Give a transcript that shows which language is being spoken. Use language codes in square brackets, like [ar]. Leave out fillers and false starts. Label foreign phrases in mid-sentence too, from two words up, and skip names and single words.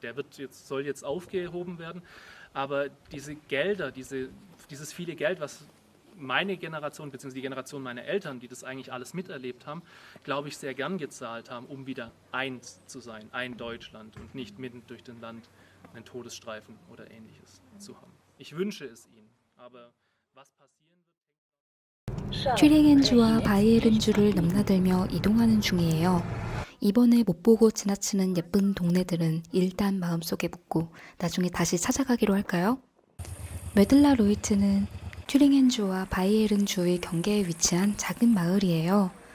[de] Der soll jetzt aufgehoben werden. Aber diese Gelder, dieses viele Geld, was meine Generation bzw. die Generation meiner Eltern, die das eigentlich alles miterlebt haben, glaube ich, sehr gern gezahlt haben, um wieder eins zu sein, ein Deutschland und nicht mitten durch den Land einen Todesstreifen oder Ähnliches zu haben. Ich wünsche es ihnen, aber was passieren wird... [ko] 튜링앤주와 바이에른주를 넘나들며 이동하는 중이에요. 이번에 못 보고 지나치는 예쁜 동네들은 일단 마음속에 묻고 나중에 다시 찾아가기로 할까요? 메들라 로이트는 튜링앤주와 바이에른주의 경계에 위치한 작은 마을이에요.